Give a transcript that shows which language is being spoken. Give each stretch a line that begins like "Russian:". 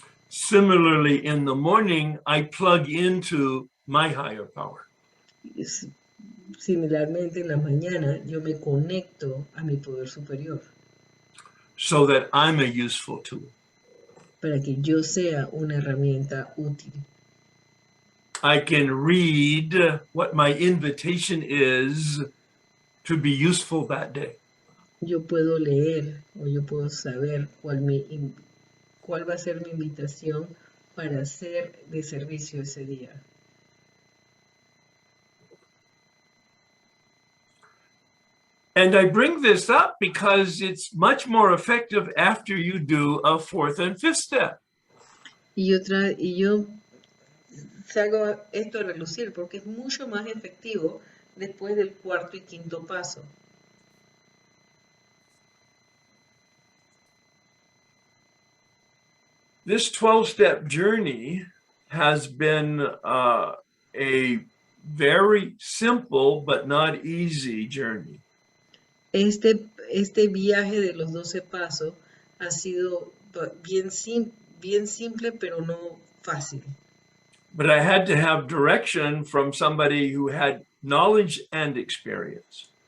English: Similarly, in the morning, I plug into my higher power.
Spanish: Similarmente, en la mañana yo me conecto a mi poder superior.
English: So that I'm a useful tool.
Spanish: Para que yo sea una herramienta útil.
English: I can read what my invitation is to be useful that day.
Spanish: Yo puedo leer o yo puedo saber cuál va a ser mi invitación para ser de servicio ese día.
English: And I bring this up because it's much more effective after you do a fourth and fifth step.
Spanish: Y yo saco esto a relucir porque es mucho más efectivo después del cuarto y quinto paso.
English: This 12-step journey has been a very simple but not easy journey.
Spanish: Este viaje de los 12 pasos ha sido bien simple, pero no fácil.
English: But I had to have direction from somebody who had knowledge and experience.